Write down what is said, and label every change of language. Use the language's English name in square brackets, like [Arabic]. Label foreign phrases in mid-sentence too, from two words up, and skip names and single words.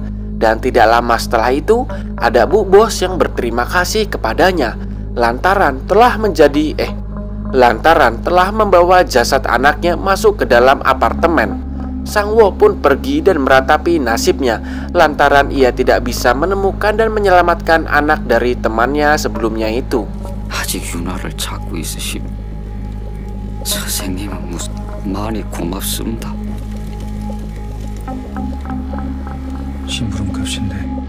[Indonesian] Dan tidak lama setelah itu, ada Bu Bos yang berterima kasih kepadanya lantaran telah membawa jasad anaknya masuk ke dalam apartemen. Sang-woo pun pergi dan meratapi nasibnya lantaran ia tidak bisa menemukan dan menyelamatkan anak dari temannya sebelumnya itu. [Korean] 아직 윤아를 찾고 있으심. 선생님은 많이 고맙습니다. 심부름값인데.